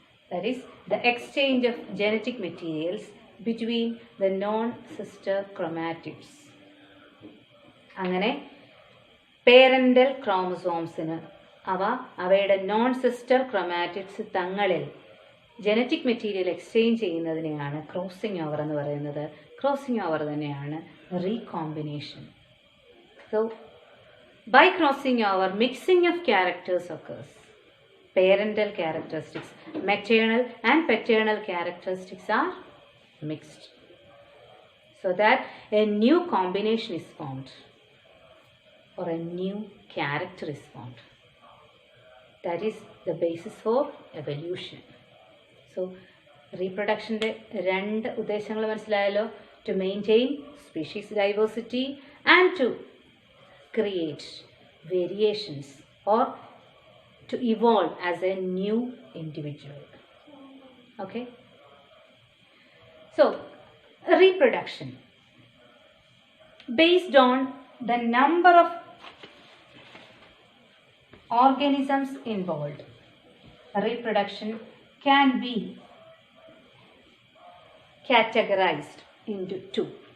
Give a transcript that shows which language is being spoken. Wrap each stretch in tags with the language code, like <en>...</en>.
<en>That is the exchange of genetic materials between the non sister chromatids.</en> <ml>അങ്ങനെ parental ക്രോമസോംസിന് അവയുടെ non sister chromatids തങ്ങളിൽ genetic material exchange ചെയ്യുന്നതിനെയാണ് crossing over എന്ന് പറയുന്നത്. Crossing over തന്നെയാണ് recombination.</ml> <en>So by crossing over, mixing of characters occurs. Parental characteristics, maternal and paternal characteristics are mixed, so that a new combination is formed or a new character is formed. That is the basis for evolution.</en> <ml>So reproduction രണ്ട് ഉദ്ദേശങ്ങൾ മനസ്സിലായല്ലോ.</ml> <en>To maintain species diversity and to create variations or to evolve as a new individual. Okay, so reproduction based on the number of organisms involved, reproduction can be categorized into two.</en>